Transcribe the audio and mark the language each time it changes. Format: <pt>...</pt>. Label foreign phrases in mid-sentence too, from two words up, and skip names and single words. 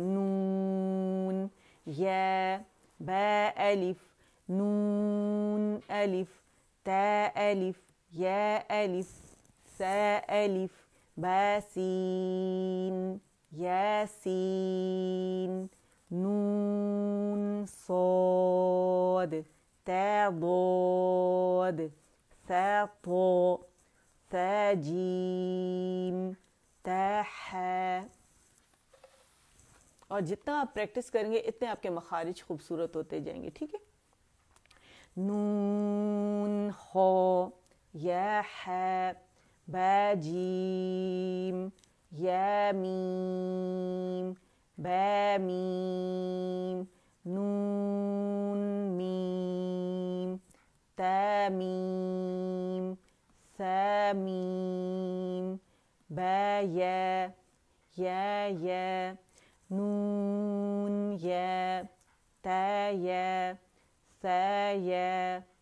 <ar>نون یا با الف نون الف تا الف یا الف سا الف با سین یا سین نون صاد تا ضاد ثا طا ثا جیم تا حا۔</ar> <ur>اور جتنا آپ پریکٹس کریں گے اتنے آپ کے مخارج خوبصورت ہوتے جائیں گے، ٹھیک ہے۔</ur> <ar>نون خا یا حا با جیم یا میم با میم نون میم تا میم سا میم با یا یا نون یا تا یا سا یا</ar>